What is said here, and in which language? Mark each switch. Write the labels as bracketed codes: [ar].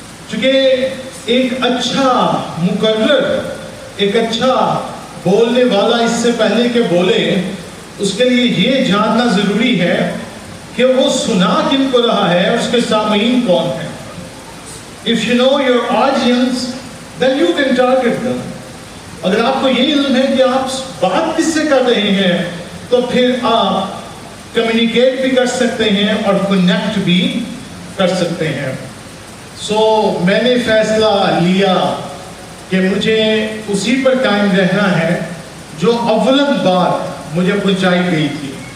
[ur] چونکہ ایک اچھا مقرر، ایک اچھا بولنے والا اس سے پہلے کہ بولے اس کے لیے یہ جاننا ضروری ہے کہ وہ سنا کن کو رہا ہے اور اس کے سامعین کون ہیں. [en] If you know your audience, then you can target them. [ur] اگر آپ کو یہ علم ہے کہ آپ بات کس سے کر رہے ہیں تو پھر آپ کمیونیکیٹ بھی کر سکتے ہیں اور کنیکٹ بھی کر سکتے ہیں. میں نے فیصلہ لیا کہ مجھے اسی پر قائم رہنا ہے جو اولن بات مجھے پہنچائی گئی تھی.